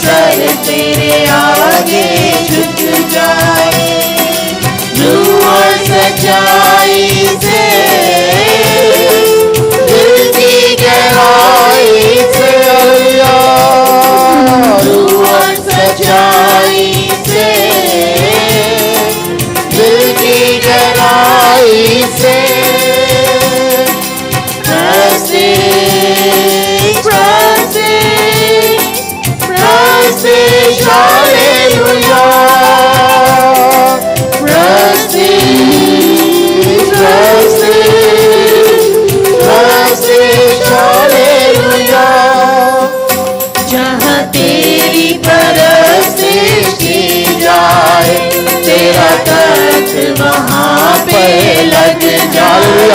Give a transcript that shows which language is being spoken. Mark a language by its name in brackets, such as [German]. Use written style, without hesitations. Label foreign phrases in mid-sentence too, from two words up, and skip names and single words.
[Hindi] हर तेरे आगे झुक जाए, रूह और सच्चाई से, दिल की गहराई से, हालेलुया, रूह और सच्चाई से, दिल की गहराई से, [English] Prestige, hallelujah. Prestige, hallelujah. [Hindi] जहाँ तेरी परस्तिश की जाए, तेरा तख्त वहाँ पे लग जाए।